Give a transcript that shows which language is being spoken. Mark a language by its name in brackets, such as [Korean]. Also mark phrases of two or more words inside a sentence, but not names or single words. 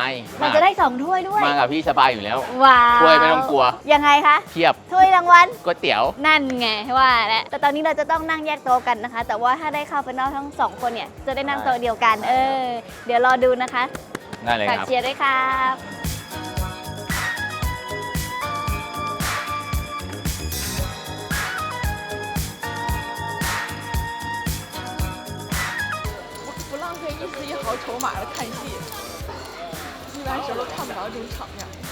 [Thai] มันจะได้2ถ้วยด้วย มากับพี่สบายอยู่แล้ว ว้าว ถ้วยไม่ต้องกลัว ยังไงคะ เทียบ ถ้วยรางวัล ก๋วยเตี๋ยว นั่นไงว่าแล้วแต่ตอนนี้เราจะต้องนั่งแยกโต๊ะกันนะคะ แต่ว่าถ้าได้เข้าไปนอกทั้ง2คนเนี่ยจะได้นั่งโต๊ะเดียวกันเดี๋ยวรอดูนะคะ ได้เลย ฝาก ครับ เชียร์ด้วยครับ [Chinese] 不浪费一丝一毫筹码的看戏，一般时候都看不着这种场面。